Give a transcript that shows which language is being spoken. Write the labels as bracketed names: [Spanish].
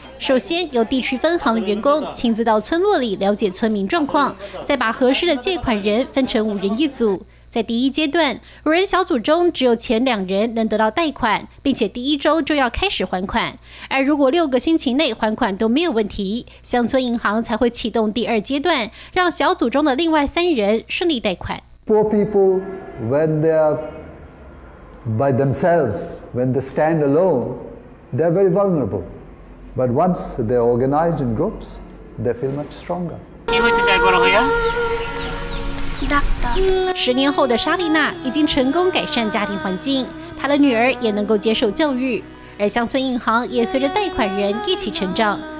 [Chinese] 首先，由地区分行的员工亲自到村落里了解村民状况，再把合适的借款人分成5人一组。在第一阶段，5人小组中只有前2人能得到贷款，并且第1周就要开始还款。而如果6个星期内还款都没有问题，乡村银行才会启动第2阶段，让小组中的另外3人顺利贷款。 [English] Poor people, when they are by themselves, when they stand alone, they are very vulnerable. But once they are organized in groups, they feel much stronger. [Chinese] 10年后的莎莉娜已经成功改善家庭环境，她的女儿也能够接受教育，而乡村银行也随着贷款人一起成长。